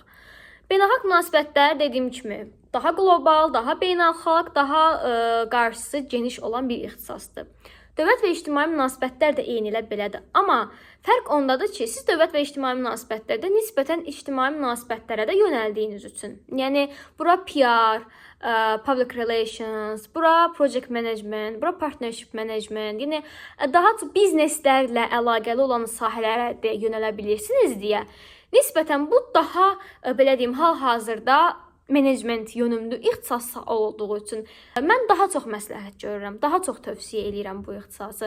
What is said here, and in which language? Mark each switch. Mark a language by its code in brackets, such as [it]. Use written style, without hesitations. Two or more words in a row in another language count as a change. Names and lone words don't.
[az] Beynəlxalq münasibətlər dediyim kimi daha qlobal, daha beynəlxalq, daha qarşısı geniş olan bir ixtisasdır. Dövlət və ictimai münasibətlər də eyni elə belədir. Amma fərq ondadır ki, siz dövlət və ictimai münasibətlərdə nisbətən ictimai münasibətlərə də yönəldiyiniz üçün. Yəni bura [en] PR, public relations, [az] bura [en] project management, [az] bura [en] partnership management, [az] yəni daha çox bizneslərlə əlaqəli olan sahələrə də yönələ bilirsiniz deyə. Nisbətən bu daha belə deyim, hal-hazırda menecment yönümlü ixtisas olduğu üçün mən daha çox məsləhət görürəm, daha çox tövsiyə edirəm bu ixtisası.